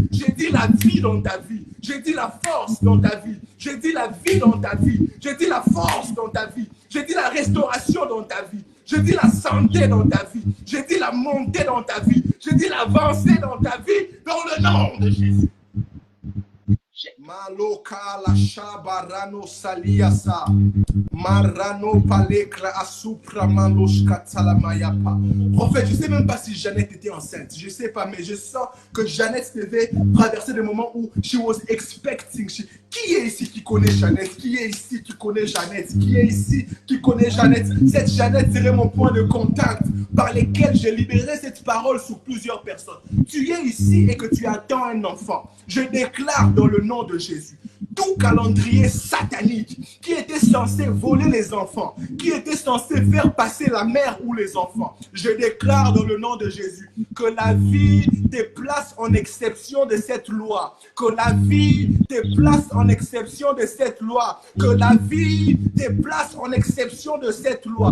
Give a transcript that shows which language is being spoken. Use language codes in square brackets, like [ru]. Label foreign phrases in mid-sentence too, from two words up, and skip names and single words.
[fr] J'ai dit la vie dans ta vie. J'ai dit la force dans ta vie. J'ai dit la vie dans ta vie. J'ai dit la force dans ta vie. J'ai dit la restauration dans ta vie. J'ai dit la santé dans ta vie. J'ai dit la montée dans ta vie. J'ai dit l'avancée dans ta vie dans le nom de Jésus. Maloka la shabarano saliasa marano palekra asupra maloshka talamayapa. En fait, je sais même pas si Jeannette était enceinte. Je sais pas, mais je sens que Jeannette devait traverser des moments où [en] she was expecting. [fr] Qui est ici qui connaît Jeannette? Qui est ici qui connaît Jeannette? Qui est ici qui connaît Jeannette? Cette Jeannette serait mon point de contact par lequel je libérerai cette parole sur plusieurs personnes. Tu es ici et que tu attends un enfant. Je déclare dans le nom de Jésus, tout calendrier satanique qui était censé voler les enfants, qui était censé faire passer la mère ou les enfants, je déclare dans le nom de Jésus que la vie te place en exception de cette loi, que la vie te place en exception de cette loi, que la vie te place en exception de cette loi.